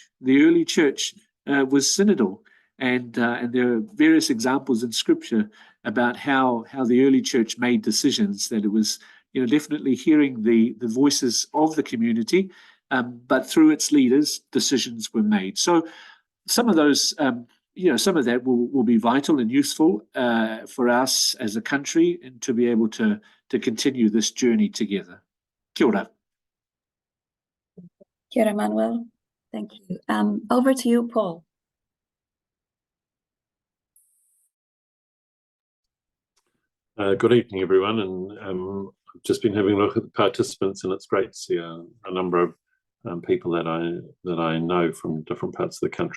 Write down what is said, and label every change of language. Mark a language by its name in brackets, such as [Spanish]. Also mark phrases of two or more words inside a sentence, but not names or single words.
[English] The early church was synodal, and there are various examples in Scripture about how the early church made decisions, that it was definitely hearing the voices of the community, but through its leaders, decisions were made. So some of those, some of that will be vital and useful for us as a country, and to be able to continue this journey together. [Māori] Kia ora. Kia ora, Manuel. [English] Thank you. Over to you, Paul. Good evening, everyone. And I've just been having a look at the participants, and it's great to see a number of people that I know from different parts of the country.